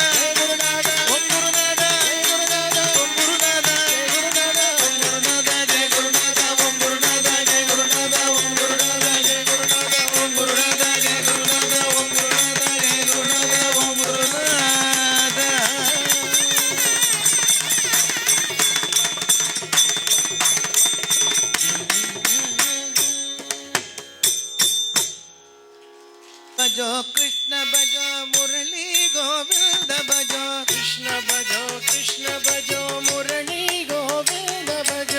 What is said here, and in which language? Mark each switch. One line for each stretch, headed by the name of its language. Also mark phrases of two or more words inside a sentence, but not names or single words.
Tamil: குருநாத ஓம் குருநாதா குருநாத ஓம் குருநாதா குருநாத ஓம் குருநாதா ஜெய குருநாதா ஓம் குருநாதா ஜெய குருநாதா ஓம் குருநாதா ஜெய குருநாதா ஓம் குருநாதா ஜெய குருநாதா ஓம் குருநாதா ஜெய குருநாதா ஓம் குருநாதா
Hindi: भजो कृष्ण भजो मुरली गोविंद भजो कृष्ण भजो मुरली गोविंद भजो